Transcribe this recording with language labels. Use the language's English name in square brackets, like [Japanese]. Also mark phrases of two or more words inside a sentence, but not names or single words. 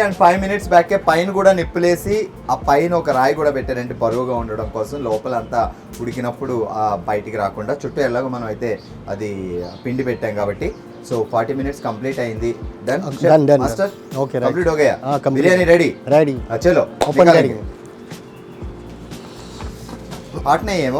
[Telugu] అండ్ 5 మినిట్స్ బ్యాకే పైన కూడా నిప్పులేసి ఆ పైన ఒక రాయి కూడా పెట్టారంటే బరువుగా ఉండడం కోసం, లోపల అంతా ఉడికినప్పుడు బయటికి రాకుండా. చుట్టూ ఎలాగో మనం అయితే అది పిండి పెట్టాం కాబట్టి. సో 40 మినిట్స్ కంప్లీట్ అయింది. [English] done master. [Telugu] ఓకే, [Hindi] కంప్లీట్ हो गया, [Telugu] బిర్యానీ రెడీ. చలో [Hindi] ఓపెన్ करेंगे. హాట్ नहीं है वो?